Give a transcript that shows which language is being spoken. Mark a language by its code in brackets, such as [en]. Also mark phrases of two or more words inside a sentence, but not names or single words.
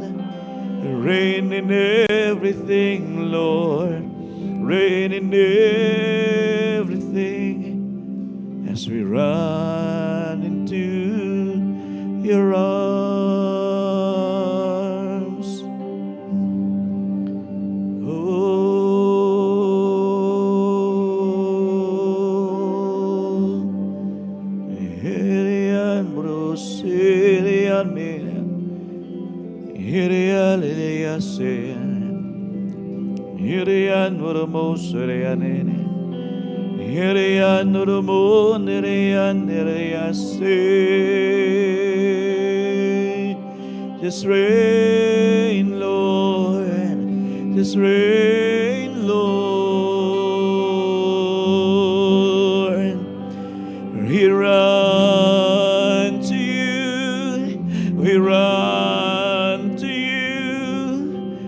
[en] Reign in everything, Lord. Reign in everything as we run into your arms. Oh, Hirian Brosirian Hirian Liliasen Hirian Murmosirian Hirian Murmonian Hiriasen. Just reign, Lord. Just reign, Lord. We run to you. We run to you.